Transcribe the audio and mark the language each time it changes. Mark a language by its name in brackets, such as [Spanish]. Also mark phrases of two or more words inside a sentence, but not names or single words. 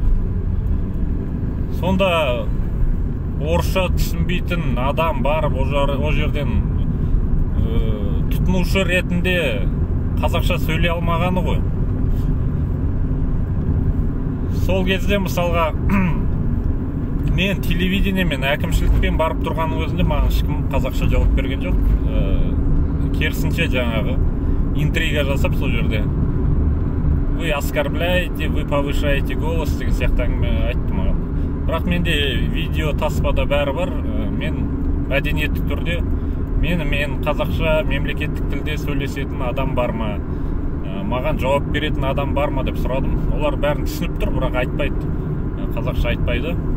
[Kazakh] Сонда орысша түсінбейтін адам барып, о жерден тұтынушы ретінде қазақша сөйлей алмағаны ғой. Сол кезде мысалға мен телевидениемен, әкімшілікпен барып тұрғанның өзінде маған ешкім қазақша жауап берген жоқ. Керісінше жаңағы интрига жасап сол жерде [Russian] вы оскорбляете, вы повышаете голос [Kazakh] деген сияқты әңгіме айтты маған. Бірақ менде видео таспада бәрі бар. Мен мәдениетті түрде мен қазақша мемлекеттік тілде сөйлесетін адам бар ма, маған жауап беретін адам бар ма деп сұрадым. Олар бәрін түсініп тұр, бірақ айтпайды, қазақша айтпайды.